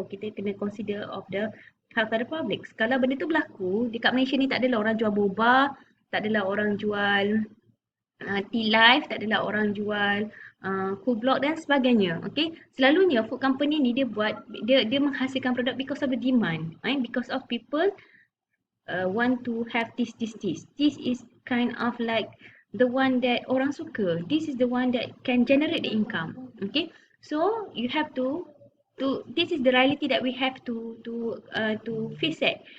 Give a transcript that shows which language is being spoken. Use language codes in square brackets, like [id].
[ms] Kita kena [en] consider of the health of the public. [ms] Kalau benda tu berlaku dekat Malaysia ni, tak adalah orang jual boba, tak adalah orang jual tea life, tak adalah orang jual cool block dan sebagainya. [en] Okay, [ms] selalunya [en] food company [ms] ni dia menghasilkan produk [en] because of the demand, because of people want to have this. This is kind of like the one that [ms] orang suka. [en] This is the one that can generate the income. Okay, so you have to this is the reality that we have to face it.